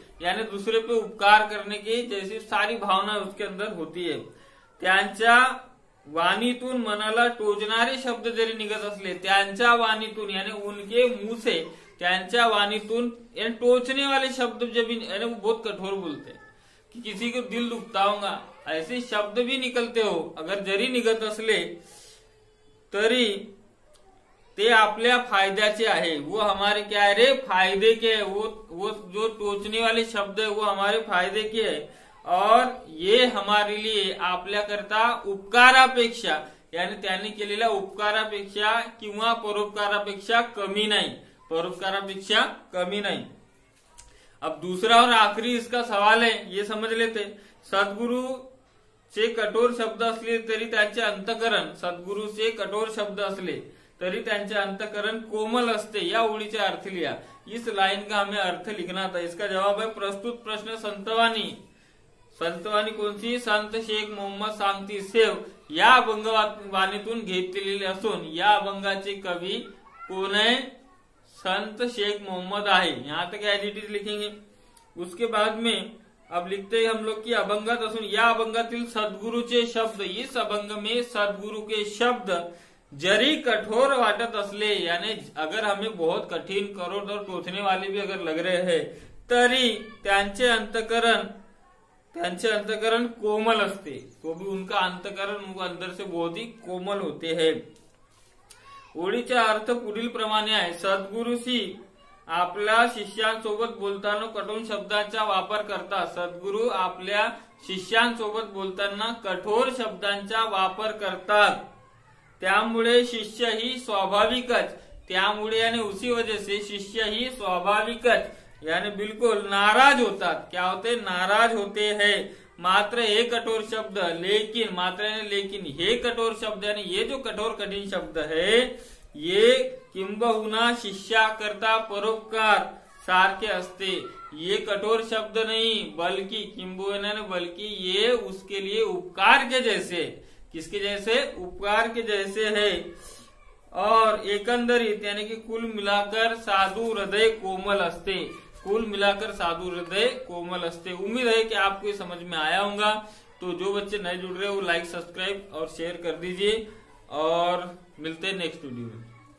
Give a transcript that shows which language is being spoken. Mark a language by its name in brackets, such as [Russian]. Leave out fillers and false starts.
[Hindi] यानी दूसरे पे उपकार करने की जैसी सारी भावना उसके अंदर होती है. [Marathi] त्यांच्या वाणीतून मनाला टोचणारे शब्द जरी निघत असले, त्यांच्या वाणीतून [Hindi] यानी उनके मुंह से [Marathi] त्यांच्या वाणीतून [Hindi] यानी टोचने वाले शब्द जब यानी वो बहुत कठोर बोलते हैं कि किसी को दिल दुखताऊंगा ऐसे शब्द भी निकलते हो अगर [Marathi] जरी निघत असले तरी ते आपल्या फायद्याचे आहे. [Hindi] वो हमारे क्या है रे? फायदे के. वो जो टोचने वाले शब्द है वो हमारे फायदे के है और ये हमारे लिए [Marathi] आपल्याकरता उपकारापेक्षा [Hindi] यानी [Marathi] त्यांनी केलेल्या उपकारापेक्षा किंवा परोपकारापेक्षा कमी नाही. [Hindi] अब दूसरा और आखिरी इसका सवाल है, ये समझ लेते. [Marathi] सद्गुरूचे कठोर शब्द असले तरी त्यांचे अंतकरण सद्गुरूचे कठोर शब्द असले तरी त्यांचे अंतकरण कोमल असते. या ओळीचे अर्थ लिहा. [Hindi] इस लाइन का हमें अर्थ लिखना था. इसका जवाब है प्रस्तुत प्रश्न संतवाणी कौन सी? [Marathi] संत शेख मोहम्मद सांगतीसेव या अभंगवाणीतून घेतलेली असून या अभंगाचे कवी कोण आहे? [Hindi] संत शेख मोहम्मद आहे. यहाँ तक एज इट इज लिखेंगे. उसके बाद में अब लिखते हैं हम लोग की [Marathi] अभंगात असून या अभंगातील सद्गुरूचे शब्द. [Hindi] इस अभंग में सद्गुरु के शब्द [Marathi] जरी कठोर वाटत असले [Hindi] यानी अगर हमें बहुत कठिन कठोर और टोचने वाले भी अगर लग रहे हैं [Marathi] तरी त्यांचे अंतकरण कोमल असते. [Hindi] तो भी उनका अंतकरण अंदर से बहुत ही कोमल होते हैं. [Marathi] ओळीचा अर्थ पुढील प्रमाणे आहे. सद्गुरूशी आपल्या शिष्यांसोबत बोलताना कठोर शब्दांचा वापर करतात. सद्गुरू आपल्या शिष्यांसोबत बोलताना कठोर शब्दांचा वापर करतात. त्यामुळे शिष्य ही स्वाभाविकच त्यामुळे [Hindi] यानी उसी वजह से [Marathi] शिष्य ही स्वाभाविकच [Hindi] यानी बिल्कुल [Marathi] नाराज होतात. [Hindi] क्या होते? नाराज होते हैं. [Marathi] मात्र हे कठोर शब्द [Hindi] लेकिन लेकिन [Marathi] हे कठोर शब्द [Hindi] यानी ये जो कठोर कठिन शब्द है ये [Marathi] किंबहुना शिष्याकरता परोपकार सारखे असते. [Hindi] ये कठोर शब्द नहीं बल्कि किंबहुना बल्कि ये उसके लिए उपकार के जैसे. किसके जैसे? उपकार के जैसे है. और एकंदरित यानी कि कुल मिलाकर साधु हृदय [Marathi] कोमल असते. [Hindi] कुल मिलाकर साधु हृदय [Marathi] कोमल असते. [Hindi] उम्मीद है कि आपको ये समझ में आया होगा. तो जो बच्चे नए जुड़ रहे हो लाइक सब्सक्राइब और शेयर कर दीजिए और मिलते हैं नेक्स्ट वीडियो में.